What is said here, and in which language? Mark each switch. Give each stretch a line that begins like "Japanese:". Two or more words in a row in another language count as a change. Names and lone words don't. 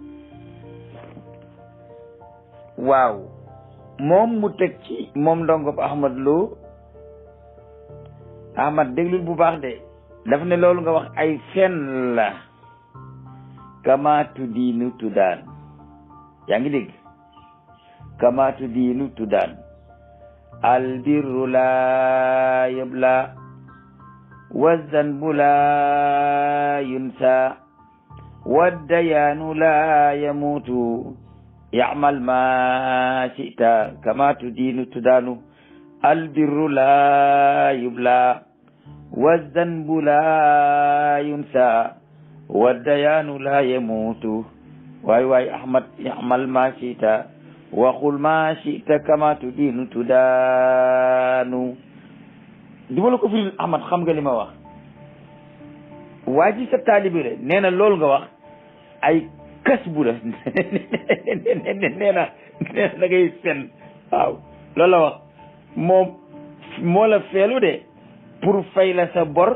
Wolof: waaw moom mu teg ci moom ndongob Ahmad Lo Ahmad déglul bu baax de daf ne loolu nga wax ay fen la
Arabic: كما تدين تدان
Wolof: yaa ngi dégg
Arabic: كما تدين تدان البر لا يبلى والذنب لا ينسى والديان لا يموت اعمل ما شئت كما تدين تدان البر لا يبلى والذنب لا ينسى والديان لا يموت waay Ahmad اعمل ما شئت
Wolof: waxul ma
Arabic: شئت كما تدين تدان
Wolof: duma la ko firil Ahmad xam nga li ma wax waa ji sa taalibi la nee na loolu nga wax ay kas bu la nee na da ngay fen waaw loolu la wax moom moo la feelu de pour fay la sa bor